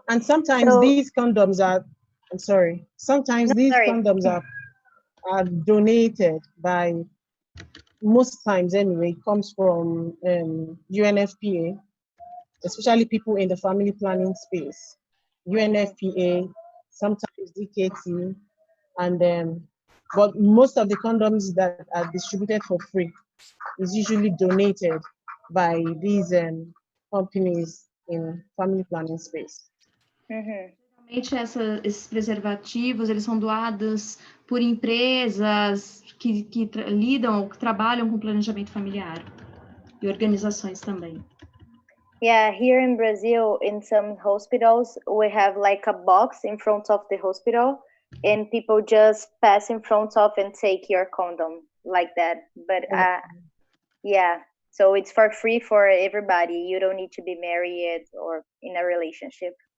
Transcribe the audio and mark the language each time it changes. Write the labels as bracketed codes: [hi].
[en] And sometimes these condoms are, I'm sorry, sometimes these condoms are donated by, most times anyway, it comes from UNFPA, especially people in the family planning space. UNFPA, sometimes DKT, and but most of the condoms that are distributed for free is usually donated by these companies in family planning space. [pt] Geralmente esses preservativos, eles são doados por empresas que lidam ou que trabalham com planejamento familiar e organizações também. [en] Yeah, here in Brazil, in some hospitals, we have like a box in front of the hospital, and people just pass in front of and take your condom like that. But yeah, so it's for free for everybody. You don't need to be married or in a relationship.